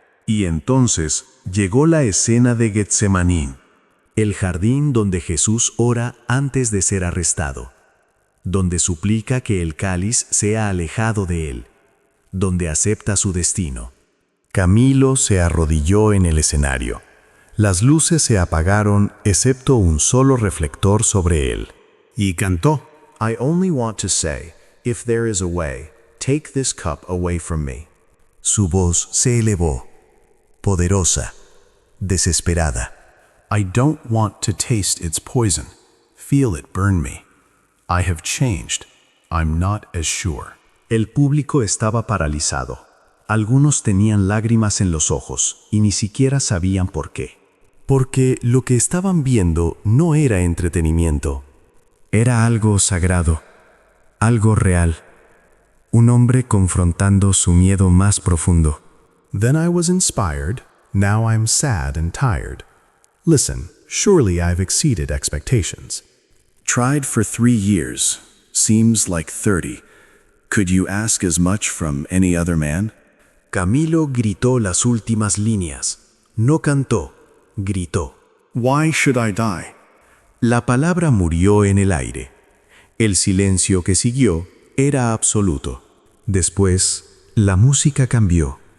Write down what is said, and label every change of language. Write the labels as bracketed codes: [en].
[es] Y entonces llegó la escena de Getsemaní, el jardín donde Jesús ora antes de ser arrestado, donde suplica que el cáliz sea alejado de él, donde acepta su destino. Camilo se arrodilló en el escenario. Las luces se apagaron excepto un solo reflector sobre él. Y cantó. [en] I only want to say, if there is a way, take this cup away from me. [es] Su voz se elevó, poderosa, desesperada. [en] I don't want to taste its poison. Feel it burn me. I have changed. I'm not as sure. [es] El público estaba paralizado. Algunos tenían lágrimas en los ojos y ni siquiera sabían por qué. Porque lo que estaban viendo no era entretenimiento. Era algo sagrado, algo real. Un hombre confrontando su miedo más profundo. [en] Then I was inspired. Now I'm sad and tired. Listen, surely I've exceeded expectations. Tried for 3 years. Seems like 30. Could you ask as much from any other man? [es] Camilo gritó las últimas líneas. No cantó, gritó. [en] Why should I die? [es] La palabra murió en el aire. El silencio que siguió era absoluto. Después, la música cambió.